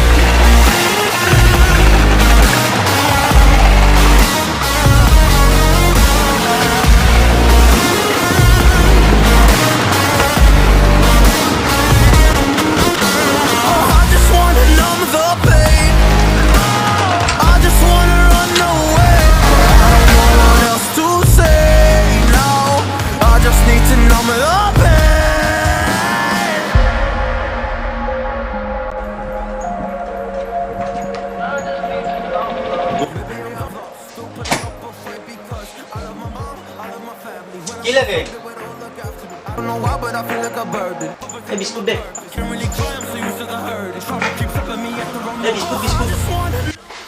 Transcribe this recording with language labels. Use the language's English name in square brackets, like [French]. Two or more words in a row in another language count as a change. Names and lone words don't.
[English] Oh, I just wanna numb the pain. I just wanna run away. I don't know what else to say now. I just need to numb the pain. [Assamese] কি লাগে [English] I don't know why, but I feel like a burden. [Assamese] এই বিস্কুট দে [English] Can't really climb, so used to the hurt. It's trying to keep flipping me at the wrong [Assamese] এই বিস্কুট [English] I just wanna